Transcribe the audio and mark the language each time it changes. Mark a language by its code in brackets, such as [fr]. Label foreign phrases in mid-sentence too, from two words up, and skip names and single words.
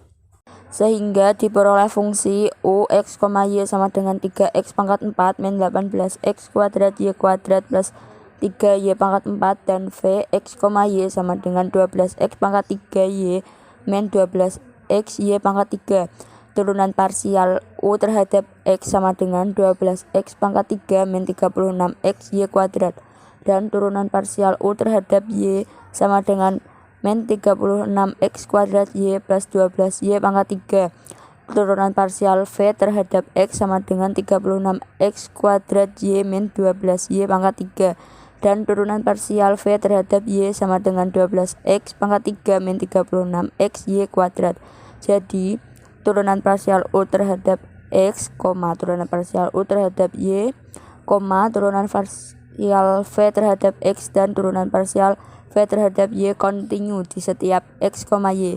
[id] Sehingga diperoleh fungsi Ux, Y sama dengan 3x pangkat 4 min 18x kuadrat Y kuadrat plus 3Y pangkat 4 dan Vx, Y sama dengan 12x pangkat 3Y min 12x Y pangkat 3. Turunan parsial U terhadap X sama dengan 12x pangkat 3 min 36x Y kuadrat. Dan turunan parsial U terhadap Y sama dengan min 36x kuadrat Y plus 12Y pangkat 3. Turunan parsial V terhadap X sama dengan 36x kuadrat Y min 12Y pangkat 3. Dan turunan parsial V terhadap Y sama dengan 12x pangkat 3 min 36x Y kuadrat. Jadi turunan parsial U terhadap X, turunan parsial U terhadap Y, turunan parsial V terhadap X dan turunan parsial V terhadap Y kontinu di setiap X, Y.